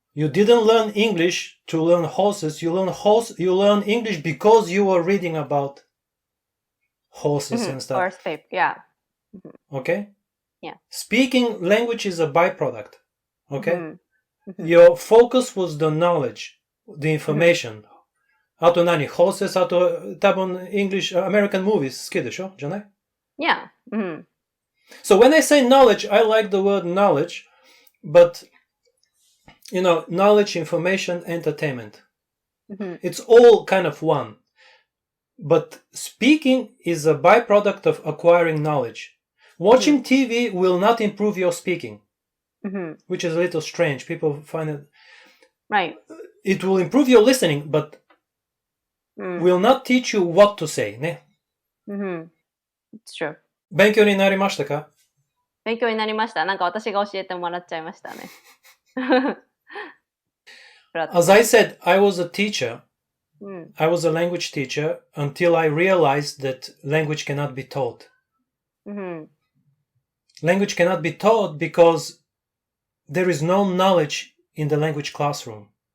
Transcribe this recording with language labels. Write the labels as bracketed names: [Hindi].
[English] You didn't learn English to learn horses. You learn English because you were reading about horses and stuff. Horse paper, yeah. Okay? Yeah. Speaking language is a byproduct. Okay? Your focus was the knowledge, the information. [Japanese] あと何? [English] Horses, [Japanese] あと多分 [English] English, American movies [Japanese] 好きでしょ? じゃない? [English] Yeah. So when I say knowledge, I like the word knowledge, but knowledge, information, entertainment. It's all kind of one. But speaking is a byproduct of acquiring knowledge. Watching TV will not improve your speaking, which is a little strange. People find it... Right. It will improve your listening, but will not teach you what to say. [Japanese] ね. [English] It's true. [Japanese] 勉強になりましたか? 勉強になりました。なんか私が教えてもらっちゃいましたね。 [English] As I said, I was a teacher. I was a language teacher until I realized that language cannot be taught. Language cannot be taught because there is no knowledge in the language classroom.